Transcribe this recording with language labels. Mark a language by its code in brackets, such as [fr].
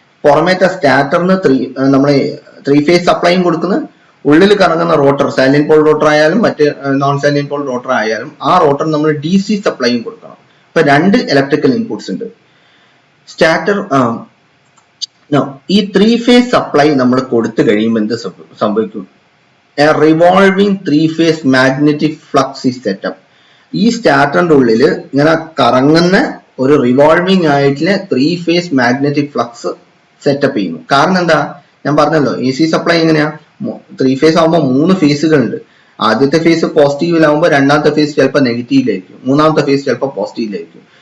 [ml] പുറമേത്തെ സ്റ്റാറ്ററിന് നമ്മൾ 3 ഫേസ് സപ്ലൈയും കൊടുക്കുന്നത്, ഉള്ളിൽ കറങ്ങുന്ന റോട്ടർ സാലിയൻ പോൾ റോട്ടർ ആയാലും മറ്റ് നോൺ സാലിയൻ പോൾ റോട്ടർ ആയാലും ആ റോട്ടർ നമ്മൾ DC സപ്ലൈയും കൊടുക്കണം. ഇപ്പൊ 2 ഇലക്ട്രിക്കൽ ഇൻപുട്സ് ഉണ്ട്. സ്റ്റാറ്റർ ഈ 3 ഫേസ് സപ്ലൈ നമ്മൾ കൊടുത്തു കഴിയുമ്പോൾ എന്ത് സംഭവിക്കും? [en] A revolving 3 phase magnetic flux is set up. [ml] ഈ സ്റ്റാറ്ററിന്റെ ഉള്ളിൽ ഇങ്ങനെ കറങ്ങുന്ന ഒരു റിവോൾവിംഗ് ആയിട്ടുള്ള 3 ഫേസ് മാഗ്നറ്റിക് ഫ്ലക്സ് സെറ്റപ്പ് ചെയ്യുന്നു. കാരണം എന്താ, ഞാൻ പറഞ്ഞല്ലോ AC സപ്ലൈ എങ്ങനെയാ, 3 ഫേസ് ആകുമ്പോൾ 3 ഫേസുകൾ ഉണ്ട്. ആദ്യത്തെ ഫേസ് പോസിറ്റീവിലാവുമ്പോൾ രണ്ടാമത്തെ ഫേസ് ചിലപ്പോൾ നെഗറ്റീവിലായിരിക്കും, മൂന്നാമത്തെ ഫേസ് ചിലപ്പോൾ പോസിറ്റീവിലായിരിക്കും.